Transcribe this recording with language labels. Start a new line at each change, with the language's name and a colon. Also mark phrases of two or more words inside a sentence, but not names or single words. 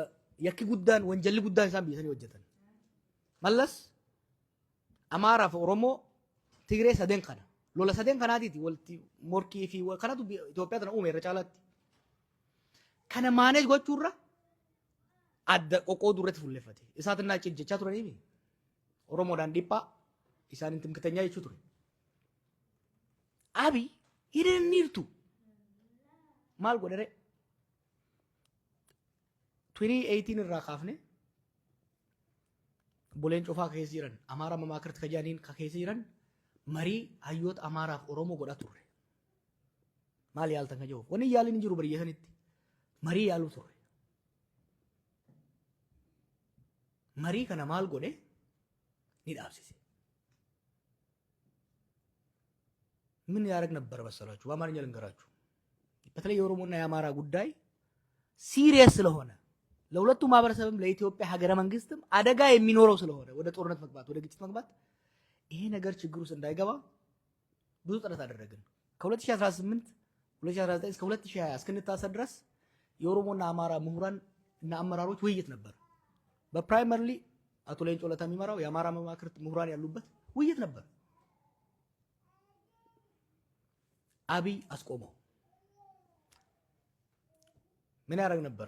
Oromo: Yakki guddaan wanjalli guddaan isaan biyya sanii hojjetan. Mallas Amaaraa fi Oromoo Tigree sadeen kana lola sadeen kanaatiiti walitti morkii fi kanatu Itoophiyaa tana uume irra caalaatti. Kana maaneej gochuurra adda qoqqooduu irratti fuulleffate. Isaatinaa jechaa turaniifi Oromoodhaan dhiphaa isaan hin timkatanyaa jechuu ture.
English: Abiy he didn't need to.
Oromo: Maal godhere? 2018 irraa kaafne buleen cufaa keessa jiran Amaara mamaakirti kajaaniin ka keessa jiran marii hayyoota Amaaraaf Oromoo godhaa turre. Maal yaaltan ka jiru? Wanni yaaliin hin jiru biyya sanitti. Marii yaaluu turre. Marii kana maal godhe ni dhaabsise.
Amharic: ምን ያደርግ ነበር መሰላችሁ? በአማርኛ ልንገራችሁ። በተለይ የኦሮሞና የአማራ ጉዳይ ሲሪየስ ስለሆነ ለሁለቱ ማህበረሰብም ለኢትዮጵያ ሀገረ መንግስትም አደጋ የሚኖረው ስለሆነ ወደ ጦርነት መግባት ወደ ግጭት መግባት ይሄ ነገር ችግር ውስጥ እንዳይገባ ብዙ ጥረት አደረግን። ከ2018 2019 እስከ 2020 እስክንታሰር ድረስ የኦሮሞና አማራ ምሁራን እና አመራሮች ውይይት ነበር። በፕራይመሪሊ አቶ ሌንጮ ለታ የሚመራው የአማራ መማክርት ምሁራን ያሉበት ውይይት ነበር። አቢይ አስቆመው። ምን ያደርግ ነበር?